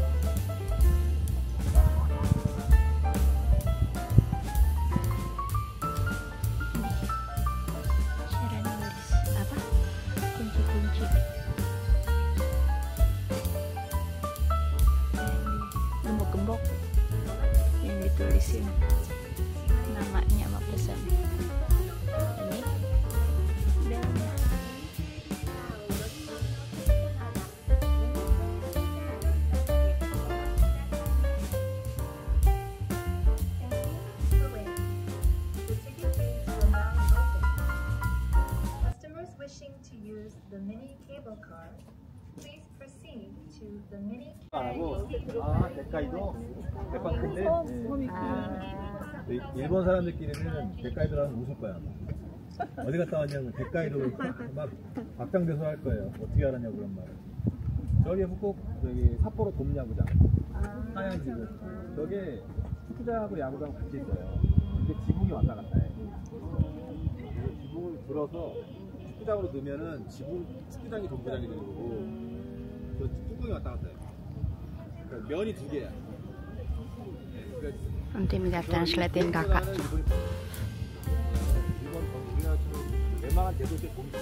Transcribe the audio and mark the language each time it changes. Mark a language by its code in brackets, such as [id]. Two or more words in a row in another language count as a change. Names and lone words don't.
[id] Cara nulis apa? Kunci-kunci. Gembok-gembok yang ditulisin namanya sama pesan. Ini belnya. [en] Customers wishing to use the mini cable car, please proceed to the mini. [ko] 홋카이도 대박. 근데 일본 사람들끼리는 홋카이도라면 웃을 거야. 어디 갔다 왔냐면 홋카이도 막 박장대소 할 거예요. 어떻게 알았냐고 그런 말을. 저기 북극 저기 삿포로 돔야구장 하얀 지구 저게 스키장하고 야구장 같이 있어요. 근데 지붕이 왔다 갔다 해. 지붕을 들어서 스키장으로 넣으면은 지붕 스키장이 돔구장이 되는 거고 저 뚜껑이 왔다 갔다 해. 그러니까 면이 두 개야. [id] Nanti minta translatein kakak. [ko] 일본 우리나라 지금 웬만한 대도시에 돔이 있어.